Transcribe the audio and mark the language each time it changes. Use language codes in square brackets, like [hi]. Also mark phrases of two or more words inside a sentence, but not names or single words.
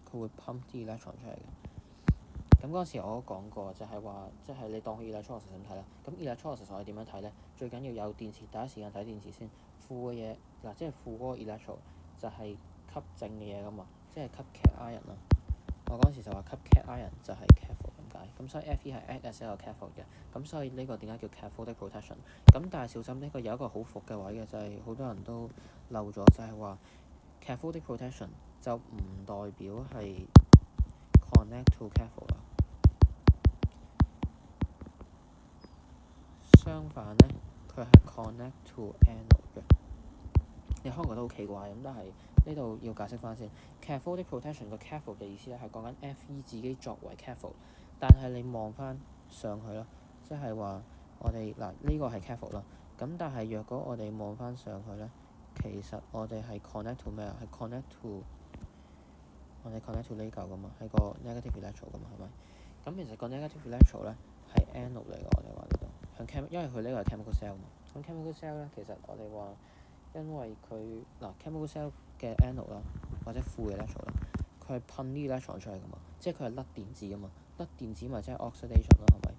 [yue] 佢會 pump 啲 electron 出嚟嘅。咁嗰陣時我都講過，就係話即係你當佢 electrolysis 咁睇啦。咁 electrolysis 我哋點樣睇咧？最緊要有電池，第一時間睇電池先。負嘅嘢即係負嗰個 electron 就係吸正嘅嘢噶嘛，即係吸 [en] cat ion [yue] 啦。我嗰陣時就話吸 [en] cat ion [yue] 就係 cathode 咁解。咁所以 Fe 係 [en] act as [yue] 一個 cathode 嘅。咁所以呢個點解叫 [en] cathodic protection？ [yue] 咁但係小心呢個有一個好伏嘅位嘅，就係好多人都漏咗，就係話 [en] cathodic protection [yue] 就唔代表係 [en] connect to cathode [yue] 啦。相反咧，佢係 [en] connect to anode [yue] 嘅。你可能覺得好奇怪咁，但係呢度要解釋翻先。 [en] cathodic protection [yue] 個 cathode 嘅意思咧係講緊 Fe 自己作為 cathode， 但係你望翻上去啦，即係話我哋呢個係 cathode 啦。咁但係若果我哋望翻上去咧，其實我哋係 [en] connect to [yue] 咩啊？係 [en] connect to [yue] 我哋 [en] connect to [yue] 呢嚿噶嘛，係個 [en] negative electron [yue] 噶嘛，係咪？咁其實個 [en] negative electron [yue] 咧係 anode 嚟㗎，我哋話呢度因為佢呢個係 [en] chemical cell [yue] 嘛。咁 [en] chemical cell [yue] 咧，其實我哋話因為佢 [en] chemical cell [yue] 嘅 anode 啦，或者負嘅 electron 啦，佢係噴啲 electron 出嚟㗎嘛，即係佢係甩電子㗎嘛，甩電子咪即係 oxidation 啦，係咪？